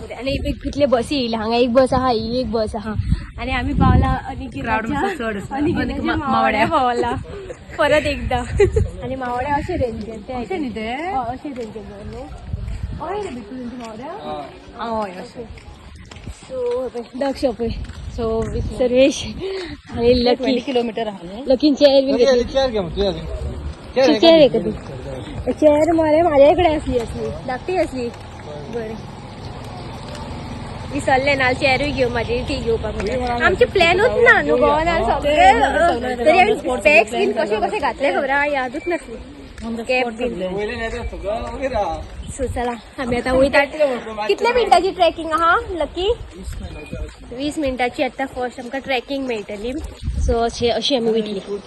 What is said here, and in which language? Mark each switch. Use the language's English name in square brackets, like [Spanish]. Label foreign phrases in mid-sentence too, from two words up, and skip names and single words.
[Konkani] आणि कितले बसी येयले हांगा एक बस आहा ही एक बस आहा आणि आम्ही पावला Crowd मातसो चड आसा. अनिकेताच्या मावड्या पावला परत एकदा आणि मावड्या अशे रेंजर ते अशें न्ही ते अशे रेंजर हय रे बिटू तेंची मावड्या हय अशें सो दक्ष पळय सो सर्वेश आणि 20 लकी [Marathi] किलोमीटर आहे लकीन चेअर बी घेतली चेअर घे मग तुझ्या [Konkani] चेअर आहे कधी चेअर मारे माझ्याकडे असली धाकटी असली बरें विसरले ना चेअरूय घेऊ माझी ती घेवपाक आमचे प्लॅनूच ना न्हू गोवान सगळे तरी आमी बॅग्स बीन कशे कशे घातले खबर आहा यादूच नासली कॅब बीन सो चला आमी आतां वयता कितल्या मिनटाची ट्रेकिंग आहा लकी 20 मिनटाची आतां फर्स्ट आमकां ट्रेकिंग मेळटली सो अशी आमी वयतली